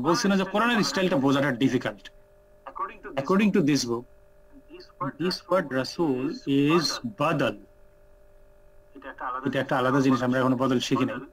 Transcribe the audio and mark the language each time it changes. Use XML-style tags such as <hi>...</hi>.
<bn>বলছি না যে কোরআনের স্টাইলটা বোঝাটা difficult.</bn> <en>According to this book, this word Rasul is badal.</en> <bn>এটা একটা আলাদা জিনিস, আমরা এখনো বদল শিখি নাই.</bn>